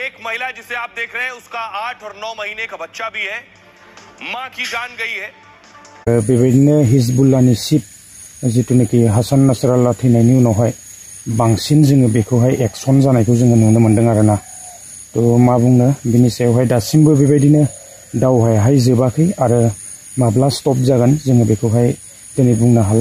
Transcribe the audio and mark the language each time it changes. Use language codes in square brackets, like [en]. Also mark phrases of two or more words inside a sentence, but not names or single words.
[hi] महिला जिसे आप देख रहे हैं उसका 8 और 9 महीने का बच्चा भी है। मां की जान गई है। [brx] बेबायदिनो हिजबुल्लाहनि चिफ जितुनाखि हासान नासराल्लाह थैनायनि उनावहाय बांसिन जोङो बेखौहाय एक्सन जानायखौ जोङो नुनो मोन्दों आरोना। तो मा बुंनो बिनि सायावहाय दासिमबो बेबायदिनो दावहायाहाय जोबाखै आरो माब्ला स्टप जागोन जोङो बेखौहाय दिनै बुंनो हाला।